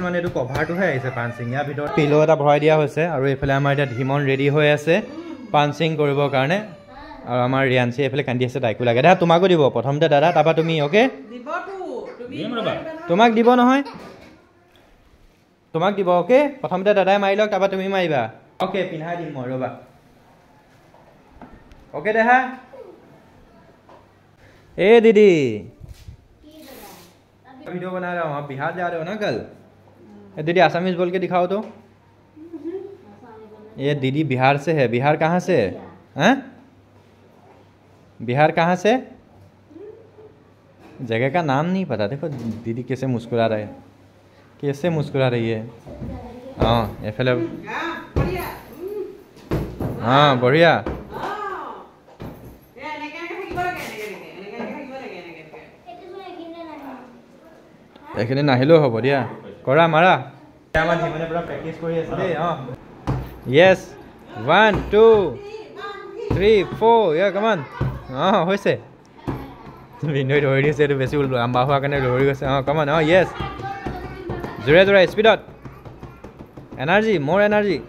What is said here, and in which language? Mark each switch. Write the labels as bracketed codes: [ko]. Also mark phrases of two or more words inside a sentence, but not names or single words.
[as] মানে এইটো কভাৰটোহে আহিছে পাঞ্চিং ইয়াৰ ভিতৰত পিলো এটা ভৰাই দিয়া হৈছে আৰু এইফালে আমাৰ এতিয়া ধীমন ৰেডি হৈ আছে পাঞ্চিং কৰিবৰ কাৰণে আৰু আমাৰ ৰিয়ানচি এইফালে কান্দি আছে তাইকো লাগে দাদা তোমাকো দিব প্ৰথমতে দাদা তাৰপৰা তুমি অ'কে তোমাক দিব নহয় তোমাক দিব অ'কে প্ৰথমতে দাদাই মাৰি লওক তাৰপৰা তুমি মাৰিবা অ'কে পিন্ধাই দিম মই ৰ'বা অ'কে দেহা [hi] ए दीदी वीडियो बना रहा हूँ आप बिहार जा रहे हो ना कल दीदी आसामीज बोल के दिखाओ तो ये दीदी बिहार से है बिहार कहाँ से हैं बिहार कहाँ से जगह का नाम नहीं पता देखो दीदी कैसे मुस्कुरा रहे कैसे मुस्कुरा रही है हाँ ये फिल्म हाँ बढ़िया [as] এইখিনি নাহিলেও হ'ব দিয়া কৰা মাৰা আমাৰ জীবনে পুৰা প্ৰেক্টিছ কৰি আছে দেই অঁ য়েছ 1 2 3 4 ইয়া কমান অঁ হৈছে ভিনদৈ দৌৰি দিছে এইটো বেছি লাম্বা হোৱাৰ কাৰণে দৌৰি গৈছে অঁ কমান অঁ য়েছ জোৰে জোৰে স্পীডত এনাৰ্জি মোৰ এনাৰ্জি